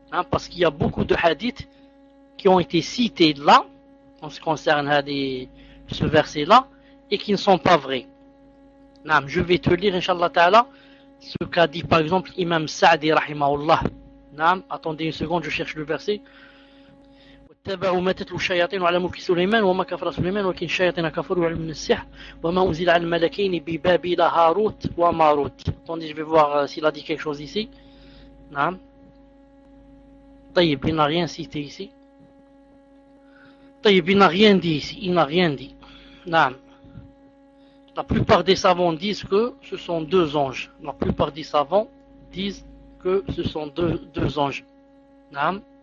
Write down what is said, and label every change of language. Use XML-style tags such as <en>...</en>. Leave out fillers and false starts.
<fr>Parce qu'il y a beaucoup de hadiths qui ont été cités là, en ce qui concerne ce verset-là, et qui ne sont pas vrais. Naam, je vais te lire, Inch'Allah Ta'ala, ce qu'a dit par exemple Imam Sa'di, Rahimahullah. Naam, attendez une seconde, je cherche le verset.</fr> <ar>تبعوا ما تتلو الشياطين وعلى ملك سليمان وما كفر سليمان ولكن الشياطين كفروا وعلم من السحر وما أنزل على الملكين ببابل هاروت وماروت.</ar> <fr>Attendez, je vais voir s'il a dit quelque chose ici. Naam. طيب, il n'a rien cité ici. طيب, il n'a rien dit ici. Il n'a rien dit. Naam. La plupart des savants disent que ce sont deux anges. La plupart des savants disent que ce sont deux anges. Naam.</fr>